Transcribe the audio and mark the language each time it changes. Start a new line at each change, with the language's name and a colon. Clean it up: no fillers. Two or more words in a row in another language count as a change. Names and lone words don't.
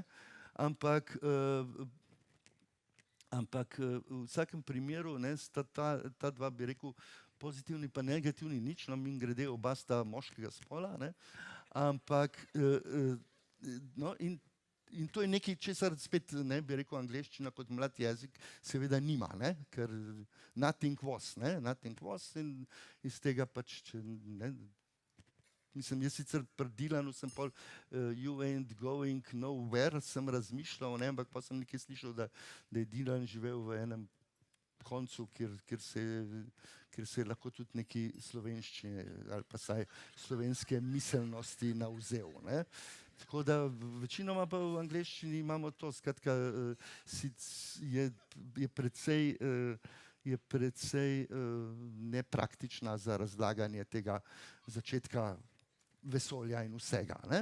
Slovenian: Ampak v vsakem primeru, ne, sta ta dva, bi rekel, pozitivni pa negativni nič, no, mimogrede oba sta moškega spola, ne, ampak no, in In to je nekaj, česar spet, ne, bi rekel, angleščina kot mlad jezik seveda nima, ne, ker
English: nothing was,
Slovenian: in iz tega pač, ne, mislim, jaz sicer pri Dylanu sem pol
English: you ain't going nowhere,
Slovenian: sem razmišljal, ne, ampak pa sem nekaj slišal, da je Dylan živel v enem koncu, kjer se je lahko tudi neki slovenščine ali pa saj slovenske miselnosti navzel, ne. Tako da večinoma pa v angleščini imamo to, skratka, je precej nepraktična za razlaganje tega začetka vesolja in vsega, ne.